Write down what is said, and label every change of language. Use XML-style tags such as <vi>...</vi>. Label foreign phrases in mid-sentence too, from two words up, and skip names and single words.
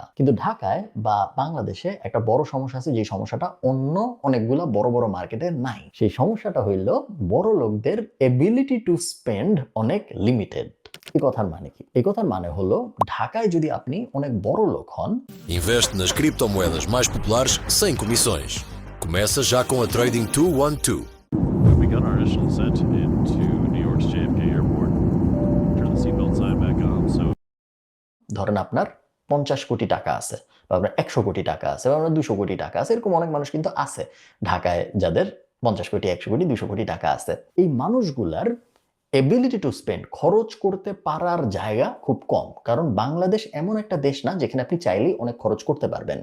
<bn>কিন্তু ঢাকায় বা বাংলাদেশে একটা বড় সমস্যা আছে, যে সমস্যাটা অন্য অনেকগুলা বড় বড় মার্কেটে নাই। সেই সমস্যাটা হইল বড় লোকদের</bn> <en>ability to spend</en> <bn>অনেক লিমিটেড। এই কথার মানে কি? এই কথার মানে হলো ঢাকায় যদি আপনি অনেক বড় লোক হন,</bn> <pt>Investe nas criptomoedas mais populares sem comissões. Começa já com a Trading 212.</pt> <en>We've begun our initial ascent into New York's JFK Airport. Turn the seatbelt sign back on.</en> <bn>So ধরেন আপনার 50 কোটি টাকা আছে, বা আপনার 100 কোটি টাকা আছে, বা আপনার 200 কোটি টাকা আছে। এরকম অনেক মানুষ কিন্তু আছে ঢাকায় যাদের 50 কোটি, 100 কোটি, 200 কোটি টাকা আছে। এই মানুষগুলার</bn> <en>ability to spend,</en> <bn>খরচ করতে পারার জায়গা খুব কম। কারণ বাংলাদেশ এমন একটা দেশ না যেখানে আপনি চাইলেই অনেক খরচ করতে পারবেন।</bn>